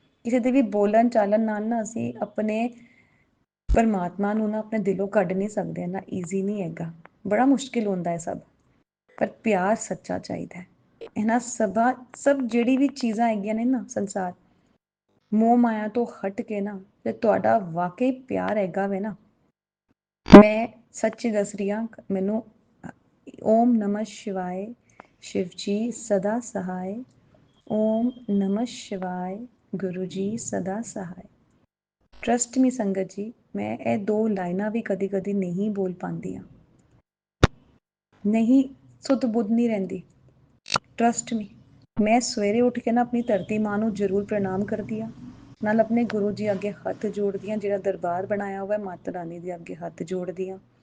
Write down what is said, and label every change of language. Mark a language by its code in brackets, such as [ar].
[pa] ਕਿਸੇ ਦੇ ਵੀ ਬੋਲਣ ਚਾਲਣ ਨਾਲ ਨਾ ਅਸੀਂ ਆਪਣੇ ਪਰਮਾਤਮਾ ਨੂੰ ਨਾ ਆਪਣੇ ਦਿਲੋਂ ਕੱਢ ਨਹੀਂ ਸਕਦੇ ਨਾ, ਈਜ਼ੀ ਨਹੀਂ ਹੈਗਾ, ਬੜਾ ਮੁਸ਼ਕਿਲ ਹੁੰਦਾ ਹੈ ਸਭ। ਪਰ ਪਿਆਰ ਸੱਚਾ ਚਾਹੀਦਾ ਹੈ। ਇਹਨਾਂ ਸਭ ਜਿਹੜੀ ਵੀ ਚੀਜ਼ਾਂ ਹੈਗੀਆਂ ਨੇ ਨਾ ਸੰਸਾਰ, ਮੋਹ ਮਾਇਆ ਤੋਂ ਹਟ ਕੇ ਨਾ, ਤੇ ਤੁਹਾਡਾ ਵਾਕਈ ਪਿਆਰ ਹੈਗਾ ਵੇ ਨਾ, ਮੈਂ ਸੱਚੀ ਦੱਸ ਰਹੀ ਹਾਂ। ਮੈਨੂੰ [hi] ਓਮ ਨਮः शिवाय, शिव जी सदा सहाय, ओम नमः शिवाय, गुरु जी सदा सहाय। [pa] ਟਰਸਟ ਮੀ ਸੰਗਤ ਜੀ, ਮੈਂ ਇਹ ਦੋ ਲਾਈਨਾਂ ਵੀ ਕਦੀ ਕਦੀ ਨਹੀਂ ਬੋਲ ਪਾਉਂਦੀ ਹਾਂ, ਨਹੀਂ ਸੁੱਧ ਬੁੱਧ ਨਹੀਂ ਰਹਿੰਦੀ। ਟਰਸਟ ਮੀ, ਮੈਂ ਸਵੇਰੇ ਉੱਠ ਕੇ ਨਾ ਆਪਣੀ ਧਰਤੀ ਮਾਂ ਨੂੰ ਜ਼ਰੂਰ ਪ੍ਰਣਾਮ ਕਰਦੀ ਹਾਂ, ਨਾਲ ਆਪਣੇ ਗੁਰੂ ਜੀ ਅੱਗੇ ਹੱਥ ਜੋੜਦੀ ਹਾਂ, ਜਿਹੜਾ ਦਰਬਾਰ ਬਣਾਇਆ ਹੋਇਆ ਮਾਤਾ ਰਾਣੀ ਦੇ ਅੱਗੇ ਹੱਥ ਜੋੜਦੀ ਹਾਂ।